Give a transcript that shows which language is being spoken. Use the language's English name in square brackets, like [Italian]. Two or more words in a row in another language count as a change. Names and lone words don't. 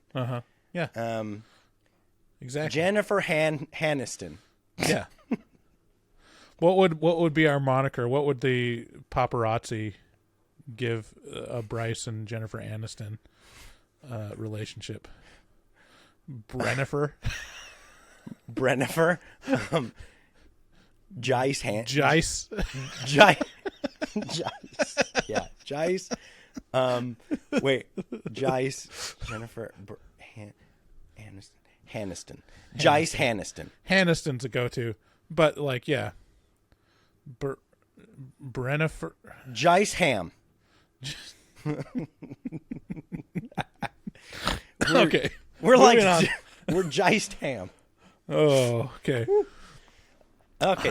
[English] Yeah. Exactly. Jennifer Aniston. Yeah. What would be our moniker? What would the paparazzi give Bryce and Jennifer Aniston relationship? Brennifer. Brennifer. Jice. Jice. Jice. Yeah. Jice. Wait. Jice. Jennifer Aniston. Jice Aniston. Aniston's a go-to. But, like, yeah. Brennifer. Jice Ham. Okay. We're like, on. we're Jiced Ham. Oh, okay. Okay.